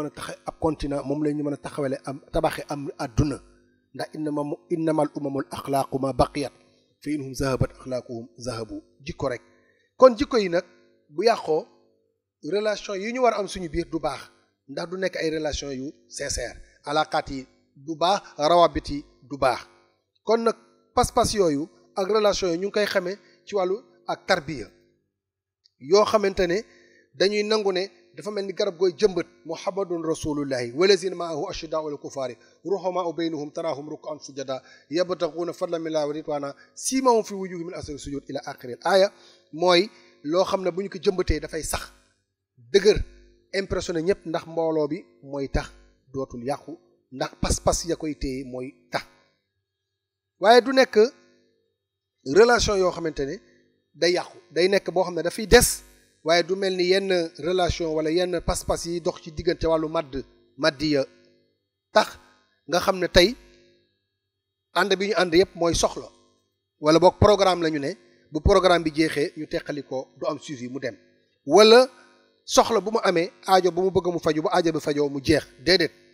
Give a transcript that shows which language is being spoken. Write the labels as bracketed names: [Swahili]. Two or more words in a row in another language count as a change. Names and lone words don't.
[Wolof] a taxe ab continent moom la ñu mën a taxawale am tabaxe am adduna ndax [Arabic] إنما الأمم الأخلاق ما بقيت فإن هم ذهبت أخلاقهم ذهبوا [Wolof] jikko rek kon jikko yi nag bu yàqoo relation yi ñu war a am suñu biir du baax ndax du nekk ay relation yu sincère alaqaat yi du baax rawabit yi du baax kon nag pas-pas yooyu ak relation yi ñu ngi koy xamee ci wàllu ak tarbiya yoo xamante ne dañuy nangu ne dafa mel ni garab gooy jëmbat [Arabic] محمد رسول الله والذين معه أشداء على الكفار رحماء بينهم تراهم ركعا سجدا يبتغون فضلا من الله ورضوانا سيماهم في وجوههم من أثر السجود إلى آخر الآية [Wolof] mooy loo xam ne bu ñu ko jëmbatee dafay sax dëgër impressionné ñëpp ndax mbooloo bi mooy tax dootul yàqu ndax pas-pas ya koy téye mooy tax waaye du nekk relation yoo xamante ne day yàqu day nekk boo xam ne dafay des waaye du mel ni yenn relation wala yenn pas-pas yi dox ci diggante wàllu maddiya tax nga xam ne tey ànd bi ñu ànd yëpp mooy soxla wala boog programme la ñu ne bu programme bi jeexee ñu teqali ko du am suivi mu dem wala soxla bu mu amee aajo bu mu bëgg mu faju bu aajo bi fajoo mu jeex déedéet